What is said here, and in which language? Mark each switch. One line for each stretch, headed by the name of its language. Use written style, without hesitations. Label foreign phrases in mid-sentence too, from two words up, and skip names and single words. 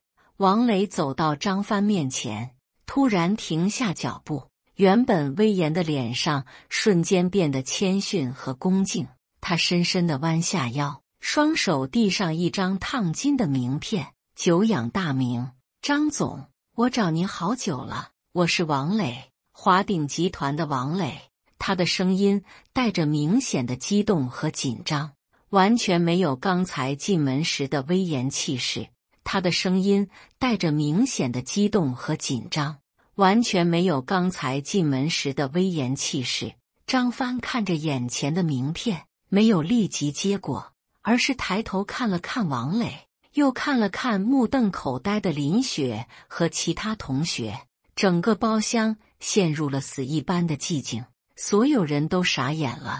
Chinese: 王磊走到張帆面前，突然停下腳步，原本威嚴的臉上瞬間變得謙遜和恭敬。他深深地彎下腰，雙手遞上一張燙金的名片，久仰大名，張總，我找您好久了，我是王磊，華鼎集團的王磊。他的聲音帶着明顯的激動和緊張，完全沒有剛才進門時的威嚴氣勢。他的聲音帶着明顯的激動和緊張，完全沒有剛才進門時的威嚴氣勢。張帆看着眼前的名片，沒有立即接過，而是抬頭看了看王磊，又看了看目瞪口呆的林雪和其他同學。整個包廂陷入了死一般的寂靜，所有人都傻眼了。